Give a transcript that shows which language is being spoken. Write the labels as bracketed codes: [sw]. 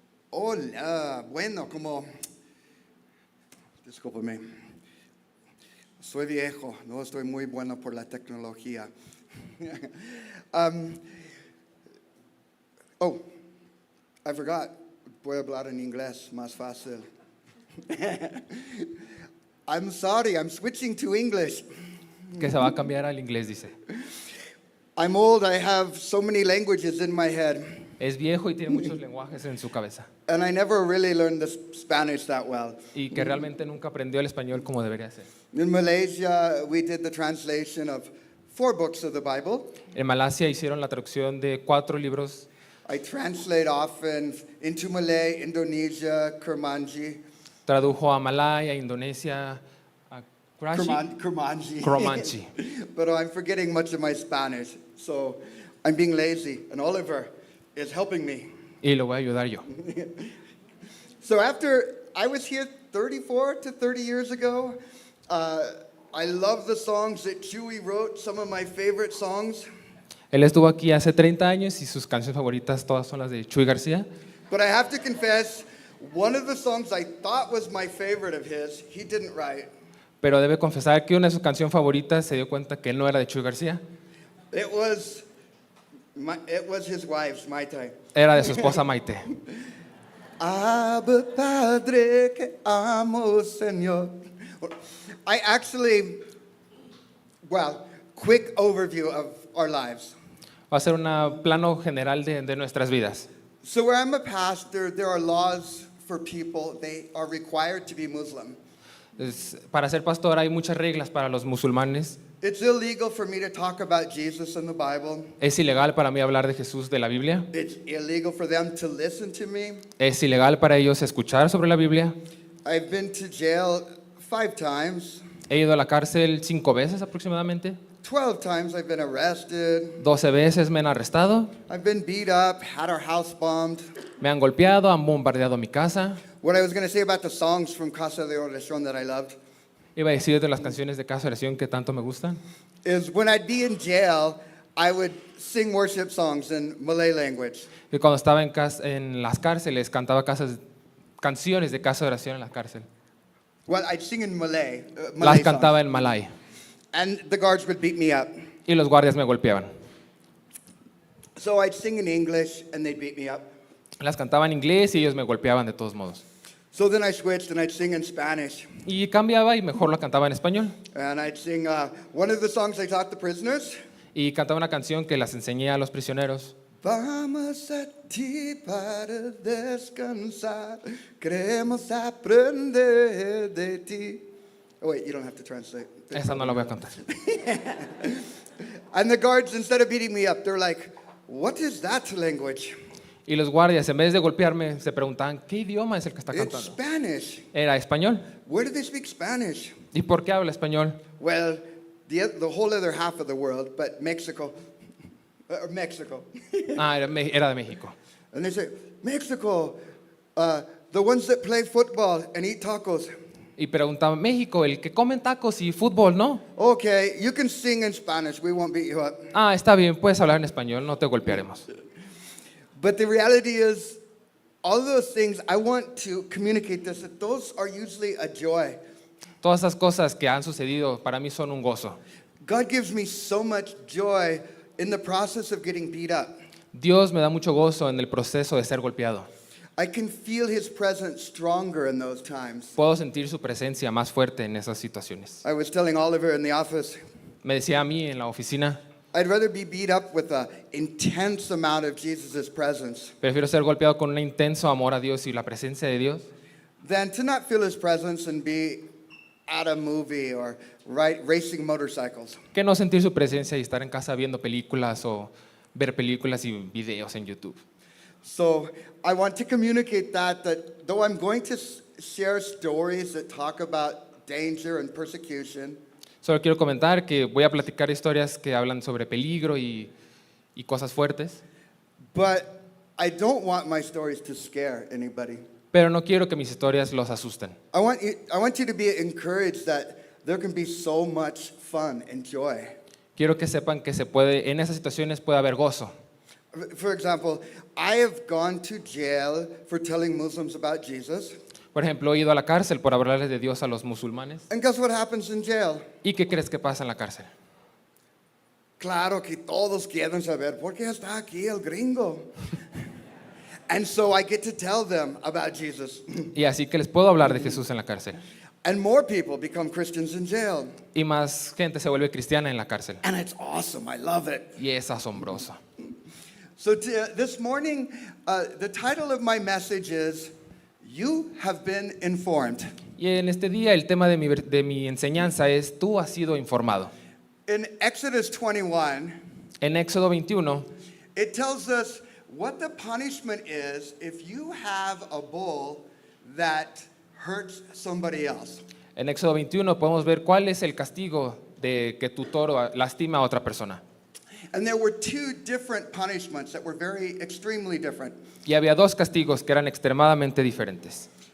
[es] Hola. Bueno, discúlpame. Soy viejo, no estoy muy bueno por la tecnología. [en] I forgot. [es] Voy a hablar en inglés, más fácil. [en] I'm sorry, I'm switching to English. [es] Que se va a cambiar al inglés, dice. [en] I'm old, I have so many languages in my head. [es] Es viejo y tiene muchos lenguajes en su cabeza. [en] And I never really learned the Spanish that well. [es] Y que realmente nunca aprendió el español como debería ser. [en] In Malaysia, we did the translation of 4 books of the Bible. [es] En Malasia hicieron la traducción de 4 libros. [en] I translate often into Malay, Indonesia, Kurmanji. [es] Tradujo a Malaya, Indonesia, a Kurmanji. Kurmanji. [en] But I'm forgetting much of my Spanish, so I'm being lazy, and Oliver is helping me. [es] Y lo voy a ayudar yo. [en] So after I was here 34 to 30 years ago, I love the songs that Chewy wrote, some of my favorite songs. [es] Él estuvo aquí hace 30 años y sus canciones favoritas todas son las de Chuy García. [en] But I have to confess, one of the songs I thought was my favorite of his, he didn't write. [es] Pero debe confesar que una de sus canciones favoritas se dio cuenta que él no era de Chuy García, [en] It was his wife's, Maite. [es] era de su esposa Maite. Abba Padre que amo, Señor. [en] I actually, quick overview of our lives. [es] Va a ser un plano general de nuestras vidas. [en] So where I'm a pastor, there are laws for people. They are required to be Muslim. [es] Para ser pastor hay muchas reglas para los musulmanes. [en] It's illegal for me to talk about Jesus in the Bible. [es] Es ilegal para mí hablar de Jesús de la Biblia. [en] It's illegal for them to listen to me. [es] Es ilegal para ellos escuchar sobre la Biblia. [en] I've been to jail 5 times. [es] He ido a la cárcel 5 veces aproximadamente. [en] 12 times I've been arrested. [es] 12 veces me han arrestado. [en] I've been beat up, had our house bombed. [es] Me han golpeado, han bombardeado mi casa. [en] What I was going to say about the songs from Casa de Oración that I loved [es] Iba a decir de las canciones de Casa de Oración que tanto me gustan. [en] is when I'd be in jail, I would sing worship songs in Malay language. [es] Y cuando estaba en las cárceles cantaba canciones de Casa de Oración en la cárcel. [en] Well, I'd sing in Malay, [es] Las [en] Malay songs. [es] cantaba en malay [en] And the guards would beat me up. [es] y los guardias me golpeaban. [en] So I'd sing in English and they'd beat me up. [es] Las cantaba en inglés y ellos me golpeaban de todos modos. [en] So then I switched and I'd sing in Spanish. [es] Y cambiaba y mejor lo cantaba en español. [en] And I'd sing one of the songs I taught the prisoners. [es] Y cantaba una canción que las enseñé a los prisioneros. Vamos a ti para descansar, queremos aprender de ti. [en] Oh wait, you don't have to translate. [es] Esa no la voy a cantar. [en] And the guards, instead of beating me up, they're like, what is that language? [es] Y los guardias, en vez de golpearme, se preguntaban, ¿qué idioma es el que está [en] It's [es] cantando? [en] Spanish. [es] Era español. [en] Where do they speak Spanish? [es] ¿Y por qué habla español? [en] Well, the whole other half of the world, but Mexico. Mexico. [es] Era de México. [en] And they say, Mexico, the ones that play football and eat tacos. [es] Y preguntaban, México, el que comen tacos y fútbol, ¿no? [en] Okay, you can sing in Spanish. We won't beat you up. [es] Está bien, puedes hablar en español, no te golpearemos. [en] But the reality is, all those things, I want to communicate this, that those are usually a joy. [es] Todas esas cosas que han sucedido para mí son un gozo. [en] God gives me so much joy in the process of getting beat up. [es] Dios me da mucho gozo en el proceso de ser golpeado. [en] I can feel His presence stronger in those times. [es] Puedo sentir su presencia más fuerte en esas situaciones. [en] I was telling Oliver in the office, [es] Me decía a mí en la oficina, [en] I'd rather be beat up with an intense amount of Jesus' presence [es] prefiero ser golpeado con un intenso amor a Dios y la presencia de Dios [en] than to not feel His presence and be at a movie or racing motorcycles. [es] que no sentir su presencia y estar en casa viendo películas o ver películas y videos en YouTube. [en] So I want to communicate that though I'm going to share stories that talk about danger and persecution, [es] Solo quiero comentar que voy a platicar historias que hablan sobre peligro y cosas fuertes, [en] but I don't want my stories to scare anybody. [es] pero no quiero que mis historias los asusten. [en] I want you to be encouraged that there can be so much fun and joy. [es] Quiero que sepan que en esas situaciones puede haber gozo. [en] For example, I have gone to jail for telling Muslims about Jesus. [es] Por ejemplo, he ido a la cárcel por hablarles de Dios a los musulmanes. [en] And guess what happens in jail? [es] ¿Y qué crees que pasa en la cárcel? Claro que todos quieren saber por qué está aquí el gringo. [en] And so I get to tell them about Jesus. [es] Y así que les puedo hablar de Jesús en la cárcel. [en] And more people become Christians in jail. [es] Y más gente se vuelve cristiana en la cárcel. [en] And it's awesome. I love it. [es] Y es asombroso. [en] So this morning, the title of my message is, You Have Been Informed. [es] Y en este día el tema de mi enseñanza es, tú has sido informado. [en] In Exodus 21, [es] En Éxodo 21 [en] it tells us what the punishment is if you have a bull that hurts somebody else. [es] En Éxodo 21 podemos ver cuál es el castigo de que tu toro lastima a otra persona. [en] And there were two different punishments that were very extremely different. [es] Y había dos castigos que eran extremadamente diferentes.